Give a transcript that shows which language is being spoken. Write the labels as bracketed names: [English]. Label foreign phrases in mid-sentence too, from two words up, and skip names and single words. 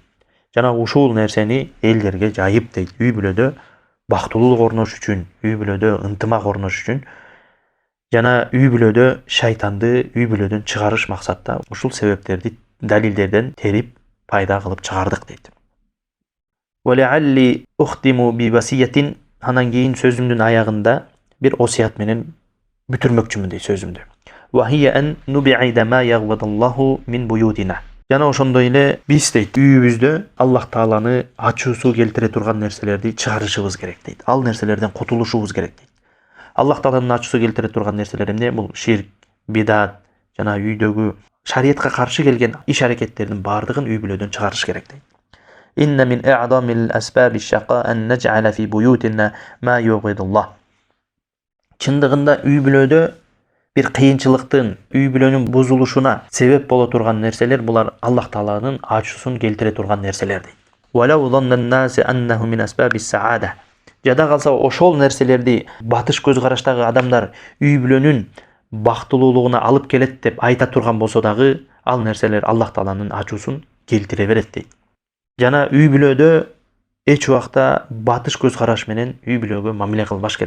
[Kyrgyz] Жана ушул нерсени элдерге жайып дейт. Үй бүлөдө бактылуулук орнош үчүн, үй бүлөдө ынтымак орнош үчүн, жана үй бүлөдө шайтанды үй бүлөдөн чыгарыш максатта ушул себептерди далилдерден терип пайда кылып чыгардык дейт. [Arabic] ولعلي أختم بوصية. [Kyrgyz] Андан кийин сөзүмдүн аягында бир осуят менен бүтүрмөкчүмүн дейт сөзүмдү. [Arabic] وهي أن نبعد ما يغضب الله من بيوتنا. [Kyrgyz] Жана ошондой эле биз дейт үйүбүздө Аллах Тааланы ачуусу келтире турган нерселерди чыгарышыбыз керек дейт. Ал нерселерден кутулушубуз керек дейт. Аллах Тааланын ачуусу келтире турган нерселер эмне? Бул ширк, бидат, жана үйдөгү шариятка каршы келген иш-аракеттердин баардыгын үй бүлөдөн чыгарыш керек дейт. [Arabic] إن من أعظم أسباب الشقاء أن نجعل في بيوتنا ما يغيظ الله. [Kyrgyz] Чындыгында үй бүлөдө бир кыйынчылыктын, үй бүлөнүн бузулушуна себеп боло турган нерселер булар Аллах Тааланын ачуусун келтире турган нерселер дейт. [Arabic] ولو ظن الناس أنه من أسباب السعادة. [Kyrgyz] Жада калса ошол нерселерди батыш көз караштагы адамдар үй бүлөнүн бактылуулугуна алып келет деп айта турган болсо дагы, ал нерселер Аллах Тааланын ачуусун келтире берет дейт. Жана үй бүлөдө эч убакта батыш көз караш менен үй бүлөгө мамиле кылбаш керек.